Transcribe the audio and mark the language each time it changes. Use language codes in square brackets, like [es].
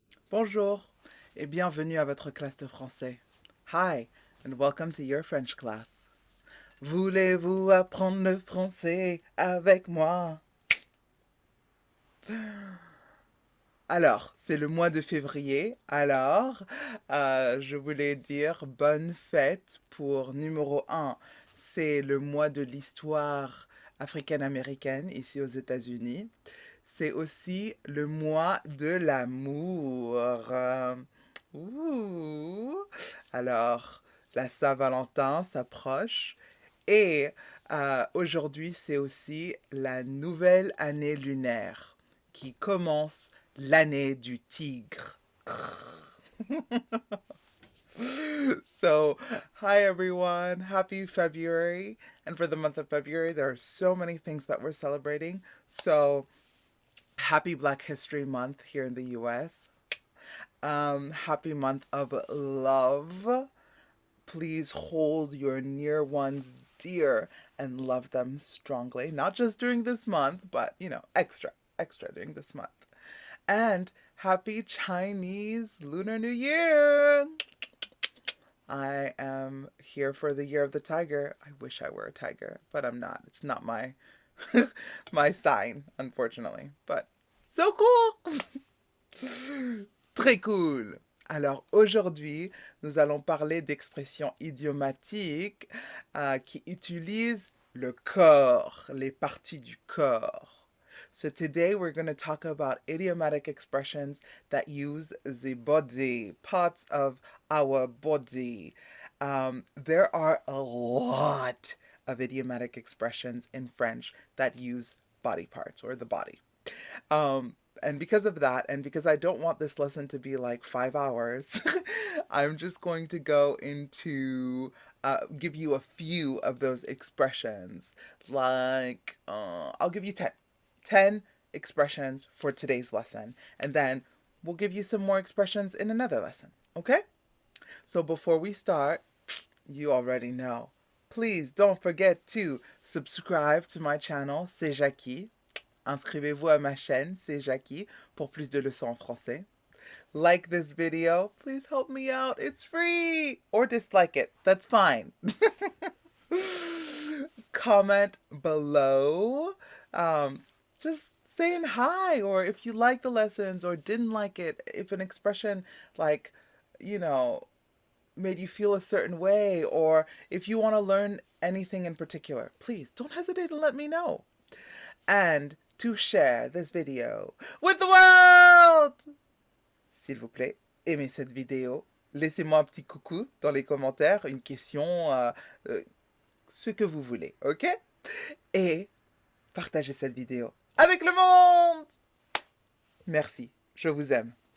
[fr] Bonjour et bienvenue à votre classe de français. [en] Hi and welcome to your French class. [fr] Voulez-vous apprendre le français avec moi? Alors, c'est le mois de février, alors je voulais dire bonne fête pour numéro un. C'est le mois de l'histoire africaine-américaine ici aux États-Unis. C'est aussi le mois de l'amour. Ouh. Alors, la Saint-Valentin s'approche et aujourd'hui, c'est aussi la nouvelle année lunaire qui commence l'année du tigre. [en] So, hi everyone, happy February. And for the month of February, there are so many things that we're celebrating. So, happy Black History Month here in the US. Happy month of love. Please hold your near ones dear and love them strongly. Not just during this month, but, extra during this month. And happy Chinese Lunar New Year! I am here for the year of the tiger. I wish I were a tiger, but I'm not. It's not my my sign, unfortunately. But so cool! [fr] Très cool! Alors aujourd'hui, nous allons parler d'expressions idiomatiques qui utilisent le corps, les parties du corps. [en] So today we're going to talk about idiomatic expressions that use the body, parts of our body. There are a lot of idiomatic expressions in French that use body parts or the body. And because of that, and because I don't want this lesson to be like 5 hours, I'm just going to go into give you a few of those expressions. Like, I'll give you 10 expressions for today's lesson, and then we'll give you some more expressions in another lesson, okay? So before we start, you already know. Please don't forget to subscribe to my channel, C'est Jackie. [fr] Inscrivez-vous à ma chaîne, C'est Jackie, pour plus de leçons en français. [en] Like this video. Please help me out. It's free. Or dislike it. That's fine. Comment below. Just saying hi, or if you like the lessons or didn't like it, if an expression like, made you feel a certain way, or if you want to learn anything in particular, please don't hesitate to let me know. And to share this video with the world. [fr] S'il vous plaît, aimez cette vidéo. Laissez-moi un petit coucou dans les commentaires, une question, ce que vous voulez, ok? Et partagez cette vidéo avec le monde. Merci, je vous aime.